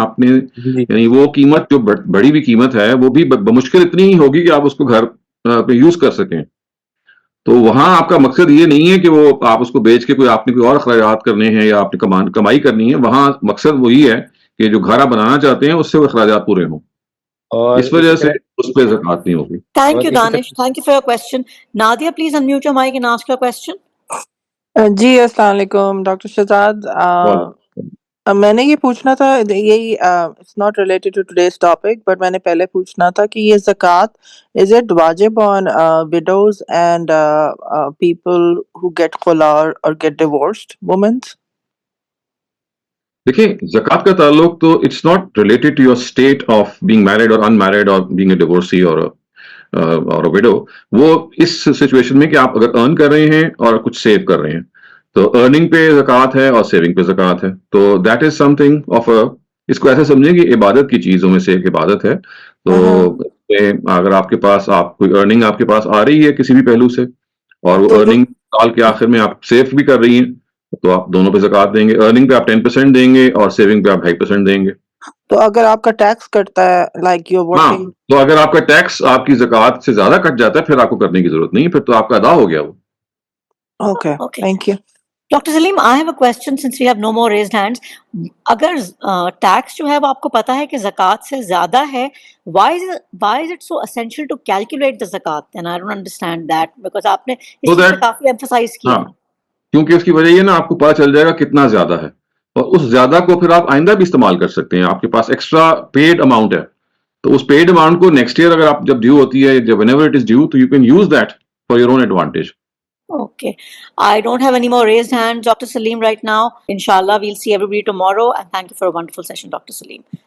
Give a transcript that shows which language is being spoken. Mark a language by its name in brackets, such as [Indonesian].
[Urdu] آپ نے یعنی وہ قیمت جو بڑی ہوئی قیمت ہے وہ بھی بمشکل اتنی ہی ہوگی کہ آپ اس کو گھر پہ یوز کر سکیں. تو وہاں آپ کا مقصد یہ نہیں ہے کہ وہ آپ اس کو بیچ کے آپ نے کوئی اور اخراجات کرنے ہیں یا آپ نے کمائی کرنی ہے. وہاں مقصد وہی ہے کہ جو گھر آپ بنانا چاہتے ہیں اس سے وہ اخراجات پورے ہوں, اس وجہ سے اس پہ زکوٰۃ نہیں ہوگی. [English] Thank you, Danish. Thank you for your question. Nadia, please unmute your mic and ask your question. [Urdu] جی السلام علیکم ڈاکٹر شہزاد. میں نے یہ پوچھنا تھا, یہی [English] it's not related to today's topic, [Urdu] but میں نے پہلے پوچھنا تھا کہ یہ زکوٰۃ از اٹ واجب آن [English] widows and people who get khula or get divorced women? [Urdu] دیکھیں زکوٰۃ کا تعلق تو [English] It's not related to your state of being married اور unmarried اور being a divorcee اور widow. [Urdu] وہ اس سچویشن میں کہ آپ اگر ارن کر رہے ہیں اور کچھ سیو کر رہے ہیں تو ارننگ پہ زکوٰۃ ہے اور سیونگ پہ زکوٰۃ ہے. [English] تو that is something of [Urdu] اس کو ایسے سمجھیں کہ عبادت کی چیزوں میں سے ایک عبادت ہے. تو اگر آپ کے پاس کوئی ارننگ آپ کے پاس آ رہی ہے کسی بھی پہلو سے, اور وہ ارننگ سال کے آخر میں آپ سیو بھی کر رہی ہیں, تو آپ دونوں پہ زکوٰۃ دیں گے. ارننگ پہ آپ 10% دیں گے اور سیونگ پہ آپ 2.5% دیں گے. تو اگر آپ کا ٹیکس کٹتا ہے [English] like you working, [Urdu] تو اگر آپ کا ٹیکس آپ کی زکوٰۃ سے زیادہ کٹ جاتا ہے پھر آپ کو کرنے کی ضرورت نہیں, پھر تو آپ کا ادا ہو گیا وہ. Okay thank you. [English] Dr. Saleem, I have a question since we have no more raised hands. [Urdu] اگر ٹیکس جو ہے وہ آپ کو پتا ہے کہ زکوٰۃ سے زیادہ ہے, [English] why is it so essential to calculate the zakat? And I don't understand that because [Urdu] آپ نے اس چیز پہ کافی emphasize کیا ہے. کیونکہ اس کی وجہ یہ نا آپ کو پتا چل جائے گا کتنا زیادہ ہے, اور اس زیادہ کو پھر آپ آئندہ بھی استعمال کر سکتے ہیں. آپ کے پاس ایکسٹرا پیڈ اماؤنٹ ہے, تو اس پیڈ اماؤنٹ کو نیکسٹ ایئر اگر آپ جب ڈیو ہوتی ہے, جب [English] whenever it is due, [Urdu] تو [English] you can use that for your own advantage. Okay. I don't have any more raised hands, Dr. Saleem, right now. Inshallah, we'll see everybody tomorrow. And thank you for a wonderful session, Dr. Saleem.